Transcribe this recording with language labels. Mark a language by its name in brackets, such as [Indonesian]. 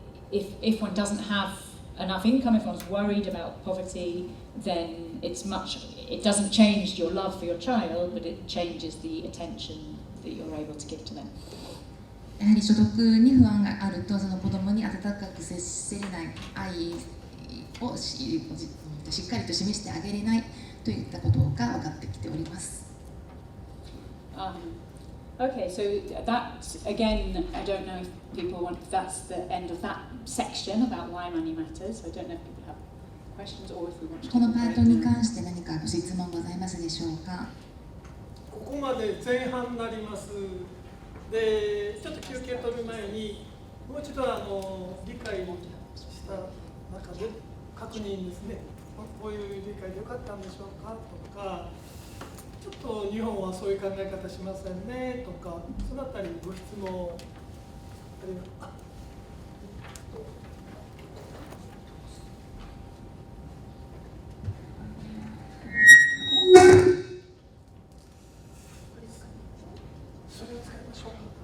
[English] If one doesn't have enough income, if one's worried about poverty, then it doesn't change your love for your child, but it changes the attention that you're able to give to them. [Japanese] やはり所得に不安があると、その子供に温かく接せれない、愛をしっかりと示してあげれないといったことが分かってきております。 [English] Okay, so that, again, I don't know if people that's the end of that section about why money matters. I don't know if people have questions or if we want to. [Japanese] このパートに関して何かご質問ございますでしょうか。ここまで前半になります。で、ちょっと休憩取る前に、もう一度理解した中で確認ですね。こういう理解でよかったんでしょうかとか。ちょっと日本はそういう考え方しませんねとか、そのあたりご質問あるいはそれを使いましょうか。